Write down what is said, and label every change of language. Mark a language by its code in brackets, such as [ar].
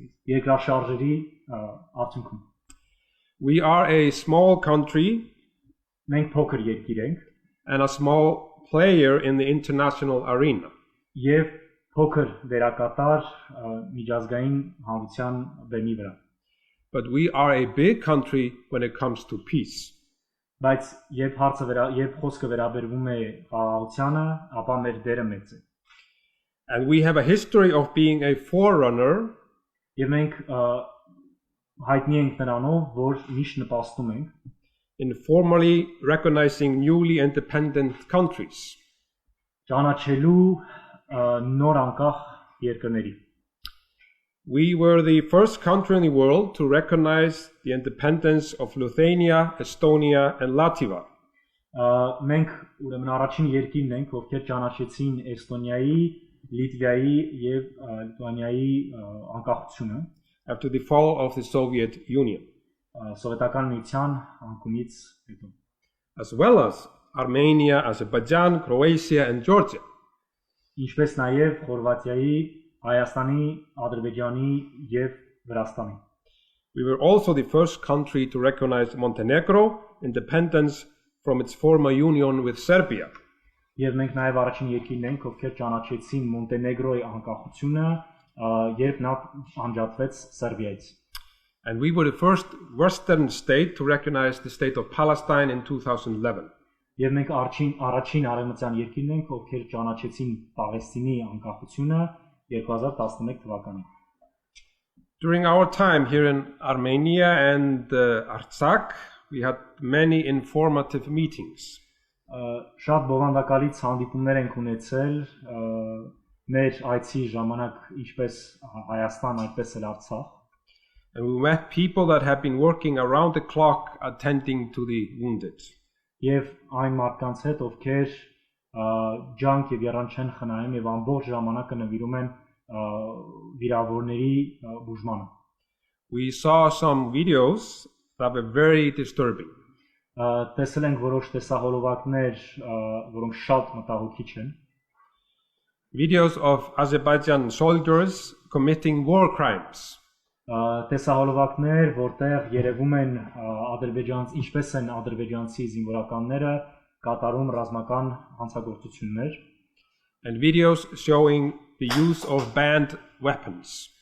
[hy] երկրաշարժերի արդյունքում։ [en] We are a small country [hy] Մենք փոքր երկիր ենք [en] and a small player in the international arena. [hy] եւ փոքր դերակատար միջազգային հանրության բեմի վրա։ [en] But we are a big country when it comes to peace. [hy] Բայց երբ խոսքը վերաբերվում է խաղաղությանը, ապա մեր դերը մեծ է։ [en] And we have a history of being a forerunner [hy] Եվ մենք հայտնի ենք նրանով, որ միշտ նպաստում ենք [en] in formally recognizing newly independent countries. [hy] ճանաչելու նոր անկախ երկրների։ [en] We were the first country in the world to recognize the independence of Lithuania, Estonia, and Latvia. [hy] Մենք ուրեմն առաջին երկիրն ենք, ովքեր ճանաչեցին Էստոնիայի, Լիտվայի եւ Լիտուանիայի անկախությունը [en] After the fall of the Soviet Union, [hy] սովետական միության անկումից հետո, [en] as well as Armenia, Azerbaijan, Croatia, and Georgia. [hy] ինչպես նաեւ Խորվաթիայի, Հայաստանի, Ադրբեջանի եւ Վրաստանի։ [en] We were also the first country to recognize Montenegro independence from its former union with Serbia. [hy] Եվ մենք նաեւ առաջին երկիրն ենք, ովքեր ճանաչեցին Մոնտենեգրոյի անկախությունը, երբ նա անջատվեց Սերբիայից։ [en] And we were the first Western state to recognize the state of Palestine in 2011. [hy] Եվ մենք առաջին արևմտյան երկիրն ենք, ովքեր ճանաչեցին Պաղեստինի անկախությունը 2011 թվականին։ [en] During our time here in Armenia and Artsakh, we had many informative meetings. [hy] Շատ բովանդակալից հանդիպումներ ենք ունեցել մեր այցի ժամանակ ինչպես Հայաստան, այդպես էլ Արցախ։ [en] And we met people that have been working around the clock attending to the wounded. [hy] Եվ այն մարդկանց հետ, ովքեր ջանք եւ երանք չեն խնայում եւ ամբողջ ժամանակը նվիրում են վիրավորների բուժմանը։ [en] We saw some videos that were very disturbing. [hy] Տեսել ենք որոշ տեսահոլովակներ, որոնք շատ մտահոգիչ են։ [en] Videos of Azerbaijan soldiers committing war crimes. [hy] Տեսահոլովակներ, որտեղ երևում են ինչպես են ադրբեջանցի զինվորականները կատարում ռազմական հանցագործություններ, [en] and videos showing the use of banned weapons.